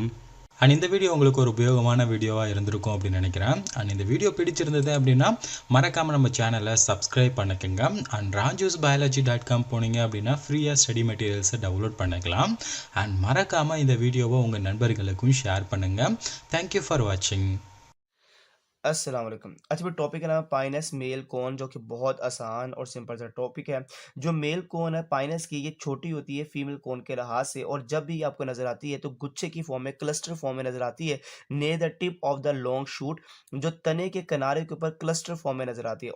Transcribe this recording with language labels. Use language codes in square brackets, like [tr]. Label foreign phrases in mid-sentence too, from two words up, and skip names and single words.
[ta] அண்ட் இந்த வீடியோ உங்களுக்கு ஒரு உபயோகமான வீடியோவாக இருந்திருக்கும் அப்படின்னு நினைக்கிறேன். அண்ட் இந்த வீடியோ பிடிச்சிருந்தது அப்படின்னா மறக்காமல் நம்ம சேனலை சப்ஸ்கிரைப் பண்ணிக்கோங்க. அண்ட் rajusbiology.com போனீங்க அப்படின்னா ஃப்ரீயாக [en] study materials download [ta] பண்ணிக்கலாம். அண்ட் மறக்காமல் இந்த வீடியோவை உங்கள் நண்பர்களுக்கும் ஷேர் பண்ணுங்கள். [en] thank you for watching. [ar] السلام عليكم. [hi] अच्छा, वो टॉपिक है ना [en] Pinus male cone, [hi] जो कि बहुत आसान और सिंपल सा टॉपिक है। जो [en] male cone [hi] है पाइनस की, ये छोटी होती है [en] female cone [hi] के लिहाज से, और जब भी आपको नज़र आती है तो गुच्छे की फॉर्म में, [en] cluster form [hi] में नज़र आती है [en] near the tip of the long shoot, [hi] जो तने के किनारे के ऊपर [en] cluster form [hi] में नज़र आती है।